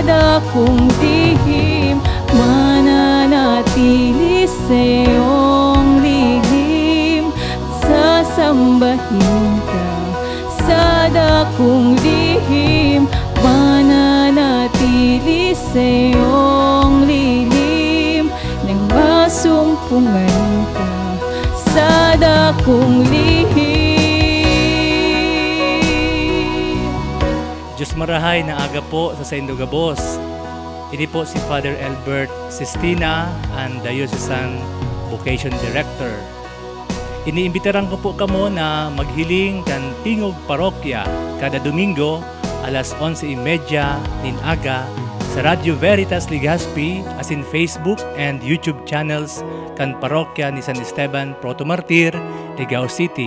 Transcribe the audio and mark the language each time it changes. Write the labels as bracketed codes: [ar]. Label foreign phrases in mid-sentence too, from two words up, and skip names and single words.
[tl] dakong lihim, mananatili sa iyong lihim, sasambahin ka sa dakong lihim, mananatili sa iyong lihim, nang masumpungan ka sa dakong lihim. [bik] Diyos marahay na aga po sa Saint Gabos. Ini po si Father Albert Sistina, ang Diocesan Vocation Director. Iniimbitaran ko po kamo na maghiling kan Tingog Parokya kada Domingo alas 11:30 nin aga sa Radio Veritas Legazpi as in Facebook and YouTube channels kan Parokya ni San Esteban Protomartir, Ligao City.